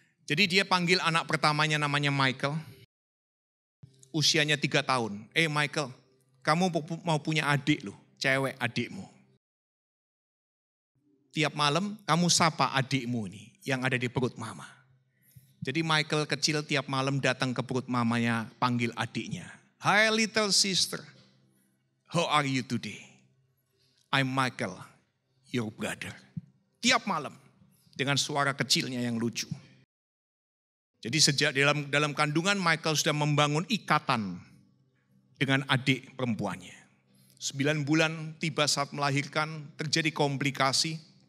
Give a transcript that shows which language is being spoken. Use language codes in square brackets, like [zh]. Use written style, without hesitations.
[id] Jadi dia panggil anak pertamanya namanya Michael, usianya 3 tahun. Michael, kamu mau punya adik loh, cewek adikmu. Tiap malam kamu sapa adikmu ini yang ada di perut mama. Jadi Michael kecil tiap malam datang ke perut mamanya, panggil adiknya. [en] Hi little sister, how are you today? I'm Michael, your brother. [id] Tiap malam dengan suara kecilnya yang lucu. Jadi sejak dalam kandungan Michael sudah membangun ikatan dengan adik perempuannya. 9 bulan tiba saat melahirkan, terjadi komplikasi.